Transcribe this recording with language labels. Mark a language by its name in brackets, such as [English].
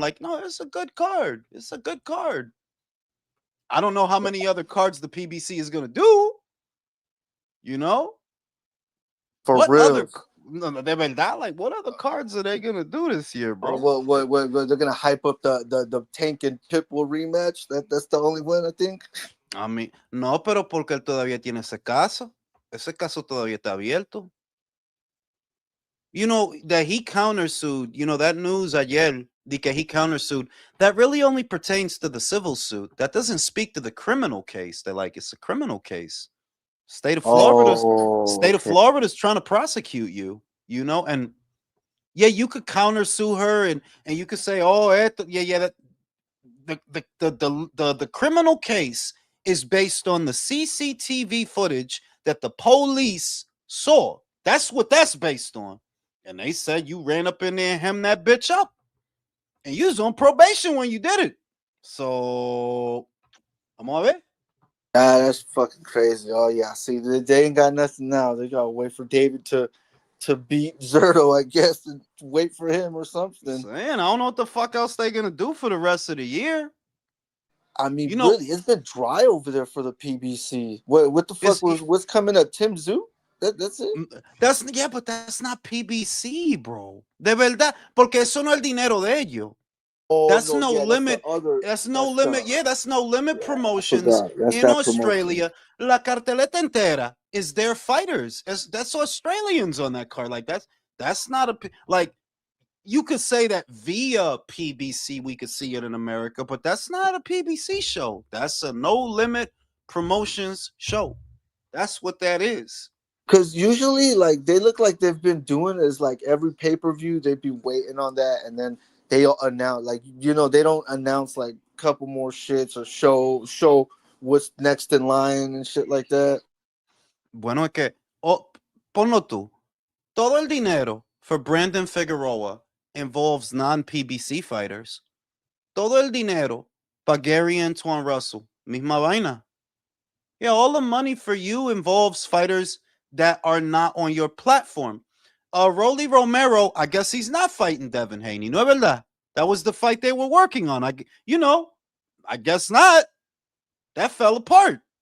[English] Like, no, it's a good card. It's a good card. I don't know how many other cards the PBC is gonna do. You know, For what real. other? No, de verdad, like what other cards are they gonna do this year, bro? What they're gonna hype up the Tank and Pitbull rematch? That's the only one, I think. [Spanish] A mí, no, pero porque él todavía tiene ese caso. Ese caso todavía está abierto. [English] You know, that he countersued, you know, that news ayer, de que he countersued, that really only pertains to the civil suit. That doesn't speak to the criminal case. They're like, it's a criminal case. State of Florida's trying to prosecute you, you know, and yeah, you could countersue her and you could say, oh, that the criminal case is based on the CCTV footage that the police saw. That's what that's based on. And they said you ran up in there and hemmed that bitch up. And you was on probation when you did it. So, I'm all right. Ah, that's fucking crazy. Oh yeah, see, they ain't got nothing now. They gotta wait for David to beat Zerto, I guess, and wait for him or something. Man, I don't know what the fuck else they gonna do for the rest of the year. I mean, You know, really, it's been dry over there for the PBC. What the fuck what's coming up? Tim Tszyu? That's it? But that's not PBC, bro. [Spanish] De verdad, porque eso no es el dinero de ellos. [English] Oh, that's no limit. That's no limit. That's no limit promotions in Australia. Promotion. La Carteleta entera is their fighters. That's Australians on that card. Like that's not a like. You could say that via PBC we could see it in America, but that's not a PBC show. That's a no limit promotions show. That's what that is. Because usually, like, they look like they've been doing is like every pay-per-view they'd be waiting on that, and then they'll announce, like, you know, they don't announce like a couple more shits or show what's next in line and shit like that. [Spanish] Bueno, es que ponlo tú. Todo el dinero for Brandon Figueroa involves non-PBC fighters. Todo el dinero para Gary Antoine Russell. Misma vaina. [English] Yeah, all the money for you involves fighters that are not on your platform. Rolly Romero, I guess he's not fighting Devin Haney. No, verdad? That was the fight they were working on. I guess not. That fell apart.